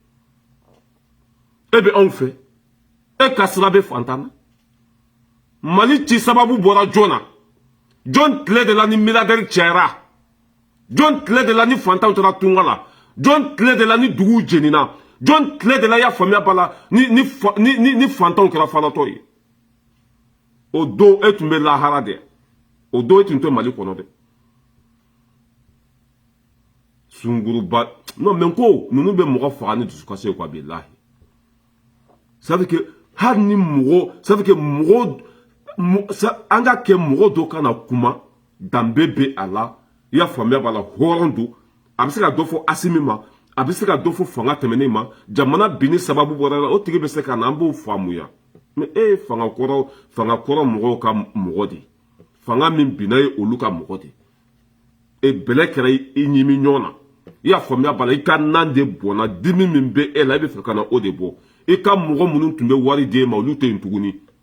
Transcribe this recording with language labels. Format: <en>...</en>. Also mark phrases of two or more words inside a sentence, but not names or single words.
<bm>e bɛ anw fɛ e ka sira bɛ fantan na mali ci sababu bɔra joona jɔn tile de la ni milliardaire cayara jɔn tile de la ni fantanw taara tunga la jɔn tile de la ni duguw jenina jɔn tile de la y'a faamuya ba la ni fantanw kɛra falatɔ ye o don e tun bɛ lahara de o don e tun tɛ mali kɔnɔ dɛ sunguruba</bm> <fr>non mais</fr> <bm>ko ninnu bɛ mɔgɔ faga ni dusukasi ye quoi bilahi</bm> <fr>ça veut que</fr> <bm>hali ni mɔgɔ</bm> <fr>ça veut que</fr> <bm>mɔgɔ an ka kɛ mɔgɔ dɔ kana kuma danbe bɛ a la i y'a faamuya b'a la hɔrɔn don a bɛ se ka dɔ fɔ Asimi ma a bɛ se ka dɔ fɔ fanga tɛmɛnen ma jamana binni sababu bɔra la o tigi bɛ se ka na an b'o faamuya mais e ye fanga kɔrɔ mɔgɔw ka mɔgɔ de fanga min binna ye olu ka mɔgɔ de e bɛlɛ kɛra i ɲimi ɲɔgɔn na i y'a faamuya b'a la i ka nan de bɔnna dimi min bɛ e la i bɛ fɛ ka na o de bɔ i ka mɔgɔ minnu tun bɛ wari d'e ma olu tɛ yen tuguni</bm>